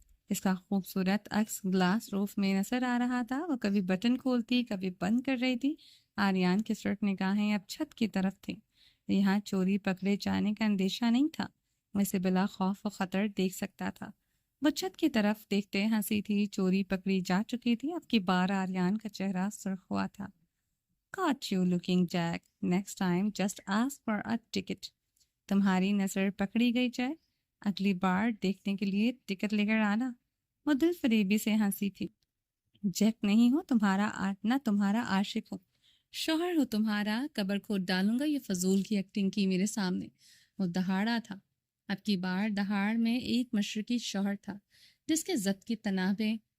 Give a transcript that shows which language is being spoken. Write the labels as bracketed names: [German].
[Urdu] اس کا خوبصورت عکس گلاس روف میں نظر آ رہا تھا۔ وہ کبھی بٹن کھولتی، کبھی بند کر رہی تھی۔ آریان کی سرخ نگاہیں اب چھت کی طرف تھیں۔ یہاں چوری پکڑے جانے کا اندیشہ نہیں تھا۔ وہ اسے بلا خوف و خطر دیکھ سکتا تھا۔ وہ چھت کی طرف دیکھتے ہنسی تھی۔ چوری پکڑی جا چکی تھی، اب کی بار آریان کا چہرہ سرخ ہوا تھا۔ [English] Caught you looking, Jack. Next time, just ask for a ticket. [Urdu] تمہاری نظر پکڑی گئی جیک، اگلی بار دیکھنے کے لیے ٹکٹ لے کر آنا۔ وہ دل فریبی سے ہنسی تھی۔ جیک نہیں ہو تمہارا، نہ تمہارا عاشق ہو، شوہر ہو تمہارا۔ قبر کھود ڈالوں گا یہ فضول کی ایکٹنگ کی میرے سامنے۔ وہ دہاڑا تھا۔ اب کی بار دہاڑ میں ایک مشرقی شوہر تھا جس کے ضد کی تنابیں